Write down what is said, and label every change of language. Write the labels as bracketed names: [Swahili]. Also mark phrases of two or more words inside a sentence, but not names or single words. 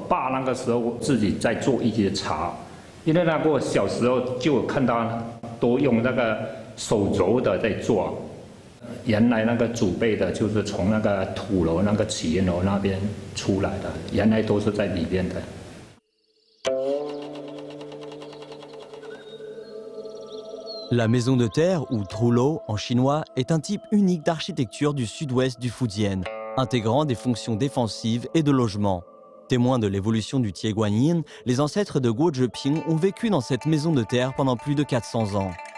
[Chinese] 爸那个时候自己在做一些茶，因为那个小时候就有看到都用那个手揉的在做，原来那个祖辈的就是从那个土楼那个起源楼那边出来的，原来都是在里边的。 [French] La maison de terre, ou trullo en chinois, est un type unique d'architecture du sud-ouest du Fujian, intégrant des fonctions défensives et de logement. Témoins de l'évolution du Tieguanyin, les ancêtres de Guo Zheping ont vécu dans cette maison de terre pendant plus de 400 ans.